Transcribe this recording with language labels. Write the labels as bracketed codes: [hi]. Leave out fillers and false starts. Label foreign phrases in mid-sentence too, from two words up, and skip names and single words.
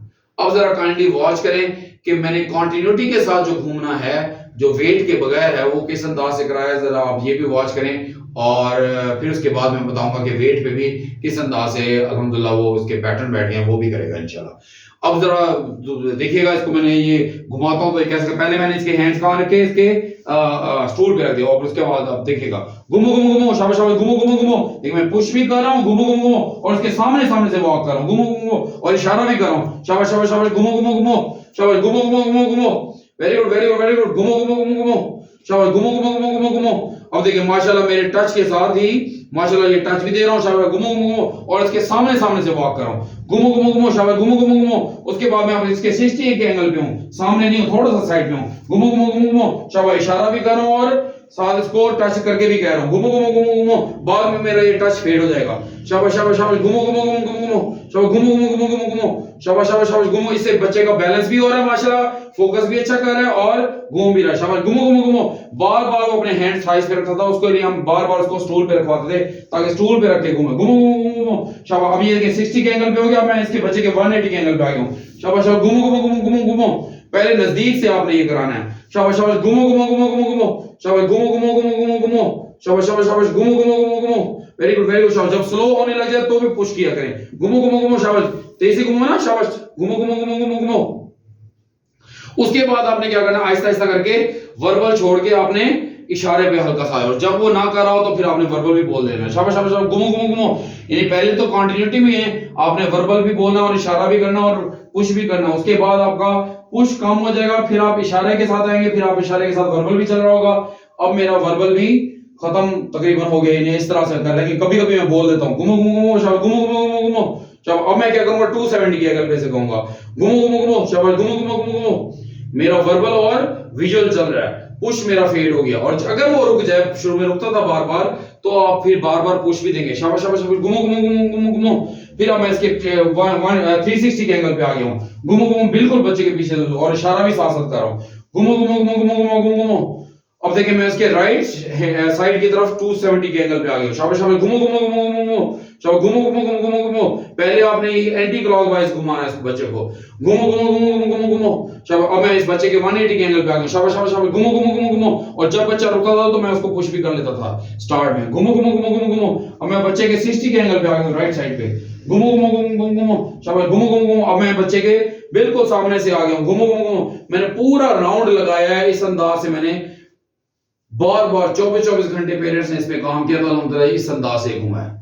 [hi] अब जरा काइंडली वॉच करें कि मैंने कॉन्टिन्यूटी के साथ जो घूमना है, जो वेट के बगैर है, वो किस अंदाज से कराया है, जरा आप ये भी वॉच करें। और फिर उसके बाद मैं बताऊंगा कि वेट पे भी किस अंदाज से अल्हम्दुलिल्लाह वो उसके पैटर्न बैठ गए, वो भी करेगा इंशाल्लाह। अब जरा देखिएगा, इसको मैंने ये घुमाता हूं तो कैसे, पहले मैंने इसके हैंड्स कहां रखे, इसके स्टूल पे रख दिया, और उसके बाद अब देखिएगा घुमो घुमो घुमो, शाबाश शाबाश, घुमो घुमो घुमो। देखिए मैं पुश भी कर रहा हूं, घुमो घुमो घुमो, और उसके सामने सामने से वॉक कर रहा हूं, घुमो घुमो घुमो, और इशारा भी कर रहा हूं, शाबाश शाबाश शाबाश, घुमो घुमो घुमो, शाबाश, घुमो घुमो घुमो घुमो, [en] very good very good very good, [hi] घुमो घुमो घुमो घुमो, शाबाश, घुमो घुमो घुमो घुमो घुमो। अब देखिए माशाल्लाह मेरे टच के साथ ही माशाल्लाह ये टच भी दे रहा हूं, शाबाश, घुमो घुमो घुमो, और इसके सामने सामने से वॉक कर रहा हूं, घुमो घुमो घुमो, शाबाश, घुमो घुमो घुमो। उसके बाद मैं अब इसके 60 के एंगल पे हूं, सामने नहीं हूं, थोड़ा सा साइड में हूं, घुमो घुमो घुमो घुमो, शाबाश, इशारा भी कर रहा हूं और साथ इसको टच करके भी कह रहा हूं, घुमो घुमो घुमो घुमो। बाद में मेरा ये [en] टच फेड [hi] हो जाएगा, शाबाश शाबाश शाबाश, घुमो घुमो घुमो घुमो घुमो, शाबाश, घुमो घुमो घुमो घुमो घुमो, शाबाश शाबाश शाबाश, घुमो। इससे बच्चे का बैलेंस भी हो रहा है माशाल्लाह, फोकस भी अच्छा कर रहा है और घूम भी रहा है, शाबाश, घुमो घुमो घुमो। बार बार वो अपने [en] हैंड थाइस [hi] पे रखता था, उसके लिए हम बार बार उसको स्टूल पे रखवाते थे ताकि स्टूल पे रख के घूमे, घुमो घुमो घुमो घुमो, शाबाश। अभी ये देखिए 60 के एंगल पे हो गया, मैं इसके बच्चे के 180 के एंगल पे आ गया हूं, शाबाश शाबाश, घुमो घुमो घुमो घुमो घुमो। पहले नजदीक से आपने ये कराना है, शाबाश शाबाश, घुमो घुमो घुमो घुमो घुमो, शाबाश, घुमो घुमो घुमो घुमो घुमो, शाबाश शाबाश शाबाश, घुमो घुमो घुमो घुमो, [en] very good very good, [hi] शाबाश। जब स्लो होने लग जाए तो भी पुश किया करें, घुमो घुमो घुमो, शाबाश, तेजी से घुमो ना, शाबाश, घुमो घुमो घुमो घुमो घुमो। उसके बाद आपने क्या करना है, आहिस्ता आहिस्ता करके वर्बल छोड़ के आपने इशारे पे हल्का सा, और जब वो ना कर रहा हो तो फिर आपने वर्बल भी बोल देना है, शाबाश शाबाश, घुमो घुमो घुमो। यानी पहले तो कंटिन्यूटी में है, आपने वर्बल भी बोलना और इशारा भी करना और पुश भी करना। उसके बाद आपका पुश कम हो जाएगा, फिर आप इशारे के साथ आएंगे, फिर आप इशारे के साथ वर्बल भी चल रहा होगा। अब मेरा वर्बल भी खत्म तकरीबन हो गया, इस तरह से कर रहे हैं। कभी कभी मैं बोल देता हूँ घुमो घुमो घुमो, शाबाश, घुमो घुमो घुमो घुमो, शाबाश। अब मैं क्या करूंगा, 270 के एंगल पे से कहूंगा, घुमो घुमो घुमो, शाबाश, घुमो घुमो घुमो घुमो। मेरा वर्बल और विजुअल चल रहा है, पुश मेरा फेड हो गया। और अगर वो रुक जाए, शुरू में रुकता था बार बार, तो आप फिर बार बार पुश भी देंगे, शाबाश शाबाश, घुमो घुमो घुमो घुमो घुमो। फिर अब मैं इसके 360 के एंगल पे आ गया हूं, घुमो घुमो, बिल्कुल बच्चे के पीछे, और इशारा भी साथ साथ कर रहा हूं, घुमो घुमो घुमो घुमो घुमो घुमो घुमो। अब देखिए मैं इसके [en] राइट साइड [hi] की तरफ 270 के एंगल पे आ गया, शाबाश शाबाश, घुमो घुमो घुमो घुमो घुमो, शाबाश, घुमो घुमो घुमो घुमो घुमो। पहले आपने एंटी क्लॉकवाइज घुमाना है इस बच्चे को, घुमो घुमो घुमो घुमो घुमो घुमो, शाबाश। अब मैं इस बच्चे के 180 के एंगल पे आ गया, शाबाश शाबाश शाबाश, घुमो घुमो घुमो घुमो। और जब बच्चा रुकता था तो मैं उसको पुश भी कर लेता था स्टार्ट में, घुमो घुमो घुमो घुमो घुमो। अब मैं बच्चे के 60 के एंगल पे आ गया [en] राइट साइड [hi] पे, घुमो घुमो घुमो घुमो घुमो, शाबाश, घुमो घुमो घुमो। अब मैं बच्चे के बिल्कुल सामने से आ गया हूं, घुमो घुमो घुमो। मैंने पूरा राउंड लगाया है, इस अंदाज से मैंने बार बार 24 घंटे पेरेंट्स ने इस पे काम किया, तो अल्हम्दुलिल्लाह इस अंदाज से घूमा है।